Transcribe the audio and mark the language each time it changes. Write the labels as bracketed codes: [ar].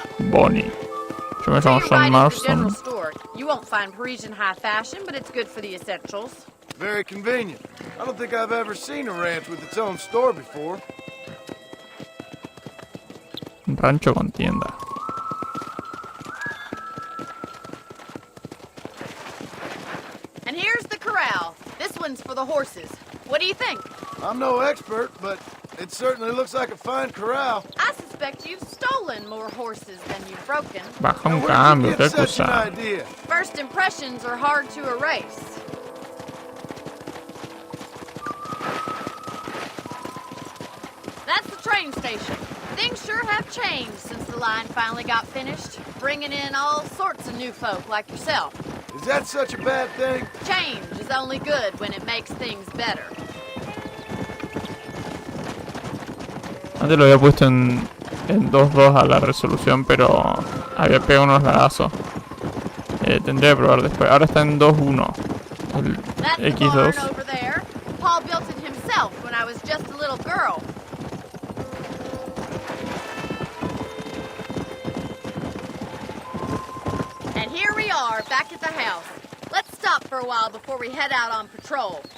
[es] Bonnie. Yo me llamo John Marston. [en] You won't find Parisian high fashion, but it's good for the essentials. Very convenient. I don't think I've ever seen a ranch with its own store before. [es] Un rancho con tienda. [en] And here's the corral. This one's for the horses. What do you think? I'm no expert, but it certainly looks like a fine corral. I suspect you've stolen more horses than you've broken. [es] Baja un cambio, qué [en] Such an [es] cosa. [en] idea. First impressions are hard to erase. That's the train station. Things sure have changed since the line finally got finished, bringing in all sorts of new folk like yourself. Is that such a bad thing? Change is only good when it makes things better. [es] Antes lo había puesto en 2.2 a la resolución, pero había pegado unos lagazos. Tendré que probar después. Ahora está en 2.1. El [en] That's the [es] X2. [en] barn over there. Paul built it himself when I was just a little girl. here we are, back at the house. Let's stop for a while before we head out on patrol.